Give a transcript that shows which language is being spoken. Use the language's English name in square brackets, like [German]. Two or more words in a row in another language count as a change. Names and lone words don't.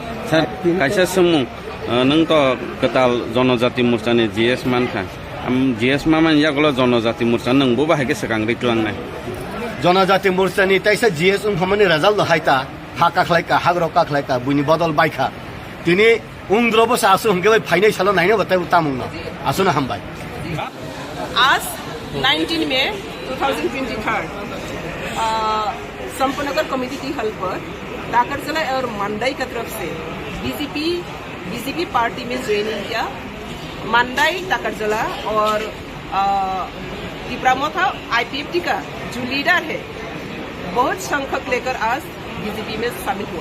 [Kok Borok] सर कायसा सुमुं नों तो कताल जनजाति मोर्चानि GS मानखा GS मान यागलो जनजाति मोर्चा नोंबो बाहायगे सकां रिक्लांनाय जनजाति मोर्चानि ताइसा GS उंफामानि रिजाल्ट हायता हाका खलायका हाग्रका खलायका बुनि बदल बायखा तिनि उंद्रबो सासु हंगे फाइनाय सालो नायनो बताय उतामुंनो आसुना हामबाय [Hindi] आज 19 मई 2023 संपनगर कमेटी की हल पर टाकरजला और मंडाई की तरफ से बीजेपी पार्टी में ज्वाइनिंग किया। मंडाई टाकरजला और त्रिपुरा IPFT का जो लीडर है बहुत संख्यक लेकर आज बीजेपी में शामिल हुआ।